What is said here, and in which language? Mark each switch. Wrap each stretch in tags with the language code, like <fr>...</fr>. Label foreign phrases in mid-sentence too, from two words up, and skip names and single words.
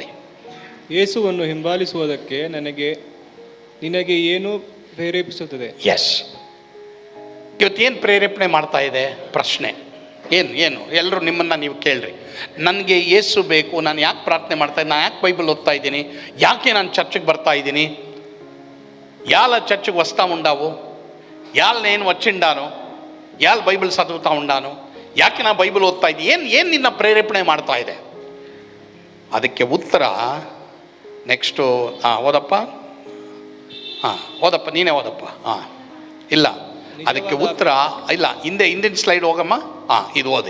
<kn>ಯೇಸುವನ್ನು ಹಿಂಬಾಲಿಸುವುದಕ್ಕೆ ನಿನಗೆ ಏನು ಪ್ರೇರೇಪಿಸುತ್ತದೆ? ಎಸ್, ಇವತ್ತೇನು ಪ್ರೇರೇಪಣೆ ಮಾಡ್ತಾ ಇದೆ ಪ್ರಶ್ನೆ? ಏನು ಎಲ್ಲರೂ ನಿಮ್ಮನ್ನು ನೀವು ಕೇಳ್ರಿ. ನನಗೆ ಯೇಸು ಬೇಕು, ನಾನು ಯಾಕೆ ಪ್ರಾರ್ಥನೆ ಮಾಡ್ತಾ ಇದ್ದೀನಿ, ನಾನು ಯಾಕೆ ಬೈಬಲ್ ಓದ್ತಾ ಇದ್ದೀನಿ, ಯಾಕೆ ನಾನು ಚರ್ಚಿಗೆ ಬರ್ತಾ ಇದ್ದೀನಿ, ಯಾಲ</kn> <te>చర్చికి వస్తూ ఉండావు, యాల నేను వచ్చిండాను, యాల బైబిల్ చదువుతూ ఉండాను,</te> <kn>ಯಾಕೆ ನಾ ಬೈಬಲ್ ಓದ್ತಾ ಇದ್ದೀನಿ, ಏನು ನಿನ್ನ ಪ್ರೇರೇಪಣೆ ಮಾಡ್ತಾ ಇದೆ? ಅದಕ್ಕೆ ಉತ್ತರ ನೆಕ್ಸ್ಟು ಓದಪ್ಪ. ಓದಪ್ಪ, ನೀನೇ ಓದಪ್ಪ. ಇಲ್ಲ, ಅದಕ್ಕೆ ಉತ್ತರ ಇಲ್ಲ, ಹಿಂದಿನ ಸ್ಲೈಡ್ ಹೋಗಮ್ಮ. ಇದು ಓದಿ.</kn>